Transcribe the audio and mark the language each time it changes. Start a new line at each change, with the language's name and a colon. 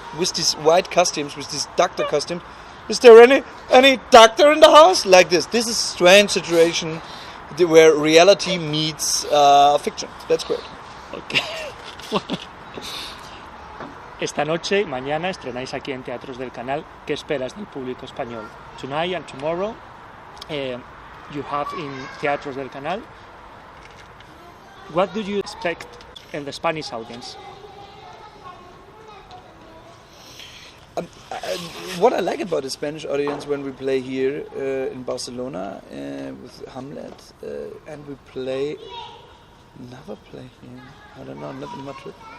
English: with these white costumes, with these doctor costumes. Is there any doctor in the house? Like this. This is a strange situation where reality meets fiction. That's great. Okay.
Spanish: Esta noche y mañana estrenáis aquí en Teatros del Canal. ¿Qué esperas del público español?
English: Tonight and tomorrow you have in Teatros del Canal. What do you expect in the Spanish audience? What I like about the Spanish audience when we play here in Barcelona with Hamlet and we never play here, I don't know, not in Madrid.